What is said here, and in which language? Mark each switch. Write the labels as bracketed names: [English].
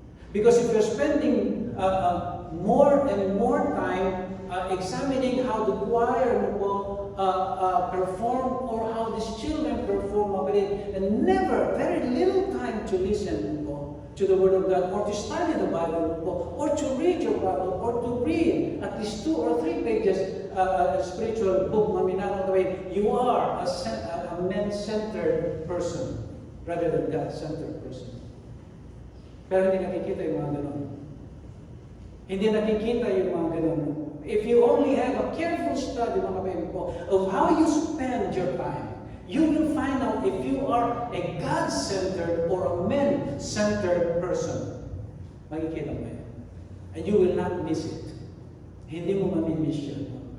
[English] Because if you're spending more and more time examining how the choir perform or how these children perform, and never, very little time to listen to the Word of God, or to study the Bible, or to read your Bible, or to read at least 2 or 3 pages spiritual book, you are a man-centered person rather than God-centered person. [Filipino] Pero hindi nakikita yung mga ganun. Hindi nakikita yung mga ganun. [English] If you only have a careful study, mga baby po, of how you spend your time, you will find out if you are a God-centered or a man-centered person. [Filipino] Makikita mo yan. [English] And you will not miss it. [Filipino] Hindi mo mamimiss yun.